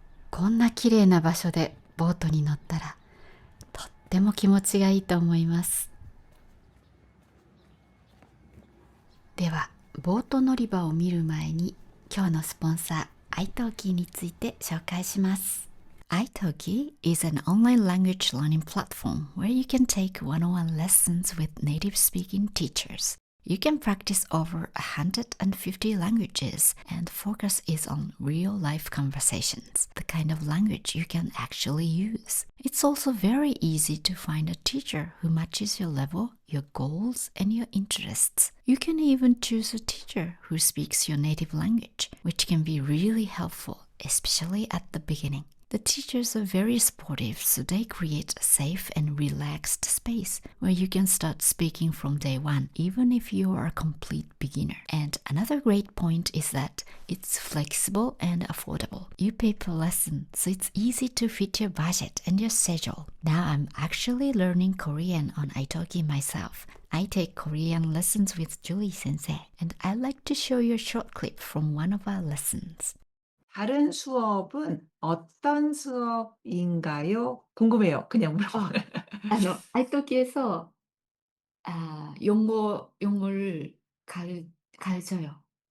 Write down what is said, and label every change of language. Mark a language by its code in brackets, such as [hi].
[ja] こんな綺麗な場所でボートに乗ったらとっても気持ちがいいと思います。ではボート乗り場を見る前に今日のスポンサーitalkiについて紹介します。 [en] italki is an online language learning platform where you can take one-on-one lessons with native speaking teachers. You can practice over 150 languages, and focus is on real-life conversations, the kind of language you can actually use. It's also very easy to find a teacher who matches your level, your goals, and your interests. You can even choose a teacher who speaks your native language, which can be really helpful, especially at the beginning. The teachers are very supportive, so they create a safe and relaxed space where you can start speaking from day one, even if you are a complete beginner. And another great point is that it's flexible and affordable. You pay per lesson, so it's easy to fit your budget and your schedule. Now I'm actually learning Korean on italki myself. I take Korean lessons with Julie Sensei, and I'd like to show you a short clip from one of our lessons. [ko] 다른 수업은 어떤 수업인가요? 궁금해요. 그냥 물어봐요. italki에서 용어를 가르쳐요.